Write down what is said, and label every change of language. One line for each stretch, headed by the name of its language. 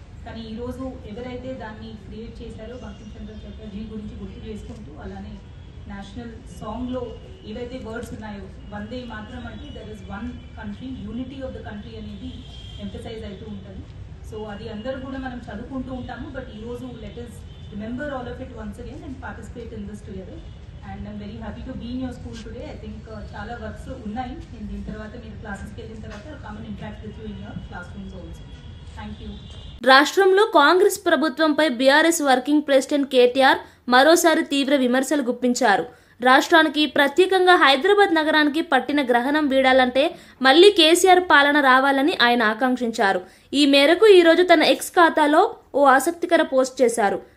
Telugu: కానీ ఈరోజు ఎవరైతే దాన్ని క్రియేట్ చేశారో బంకించంద్ర చటర్జీ గురించి గుర్తు చేసుకుంటూ, అలానే నేషనల్ సాంగ్లో ఏవైతే వర్డ్స్ ఉన్నాయో వందే మాతరం అంటే
English: there is one country, unity of the country
Telugu: అనేది ఎంఫసైజ్ అవుతూ ఉంటుంది. సో అది అందరూ కూడా మనం చదువుకుంటూ ఉంటాము.
English: But ఈరోజు let us remember all of it once again and participate in this together. And I'm very happy to be in your school today. I think
Telugu: చాలా వర్క్స్ ఉన్నాయి. దీని తర్వాత మీరు క్లాసెస్కి వెళ్ళిన తర్వాత
English: come and interact with you in your classrooms also. Thank you.
Telugu: రాష్ట్రంలో కాంగ్రెస్ ప్రభుత్వంపై బీఆర్ఎస్ వర్కింగ్ ప్రెసిడెంట్ కేటీఆర్ మరోసారి తీవ్ర విమర్శలు గుప్పించారు. రాష్ట్రానికి ప్రత్యేకంగా హైదరాబాద్ నగరానికి పట్టిన గ్రహణం వీడాలంటే మళ్లీ కేసీఆర్ పాలన రావాలని ఆయన ఆకాంక్షించారు. ఈ మేరకు ఈరోజు తన ఎక్స్ ఖాతాలో ఓ ఆసక్తికర పోస్ట్ చేశారు.